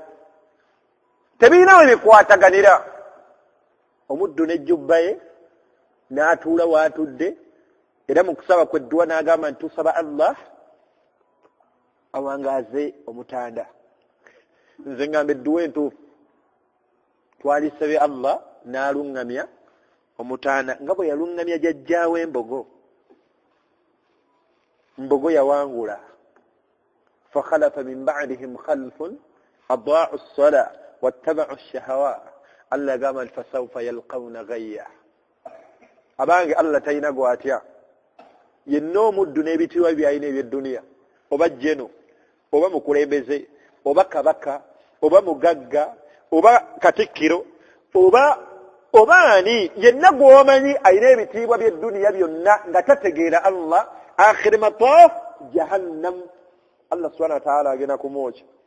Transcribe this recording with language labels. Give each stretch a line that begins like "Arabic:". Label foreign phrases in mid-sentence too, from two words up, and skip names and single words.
Ganda: Tebirina bikwataganira. Omuddu n'ejjubba ye n'atuula w'atudde, era mu kusaba kwe dduwa n'agamba nti tusaba Allah awangaaze omutanda. Nze ngamba edduwa entuufu twalisabye Allah n'alungamya omutanda nga bwe yalungamya jjajjaawe Embogo. Mbogo yawangula.
Arabic: فخلف من بعدهم خلف أضاعوا الصلاة واتبعوا الشهوات الله قام فسوف يلقون غيا.
Ganda: abange Allah tayina gwatya yenna omuddu n'ebitiibwa byayina eby'edduniya oba jjeno oba mukulembeze oba kabaka oba mugagga oba katikkiro oba ani yenna gw'omanyi ayina ebitiibwa by'edduniya byonna nga tategeera Allah akhiri mataaf jahannam
Arabic: الله سبحانه وتعالى
Ganda: agenda kumwokya.